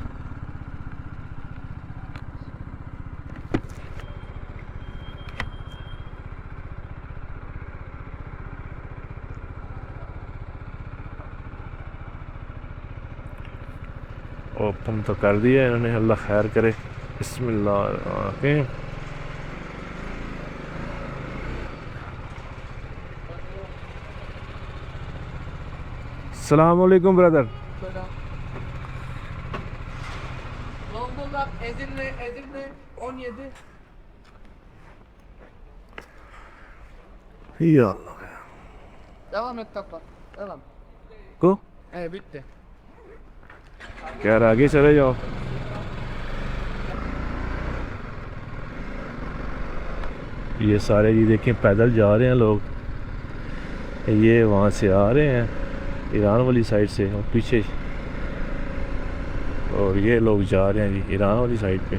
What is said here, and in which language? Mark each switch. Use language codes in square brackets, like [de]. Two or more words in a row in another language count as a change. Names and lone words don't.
[hi] ओपन तो कर दिया इन्होंने, अल्लाह खैर करे। बिस्मिल्लाह। [ar] السلام عليكم [hi] ब्रदर। [tr] Zonguldak, Edirne 17. [ar] Ya Allah. [tr] Devam et Tafa. Devam. Go. Bitti. [hi] यार आगे चले जाओ। ये सारे जी देखें पैदल जा रहे हैं लोग, ये वहाँ से आ रहे हैं ईरान वाली साइड से और पीछे, और ये लोग जा रहे हैं जी ईरान वाली साइड पे।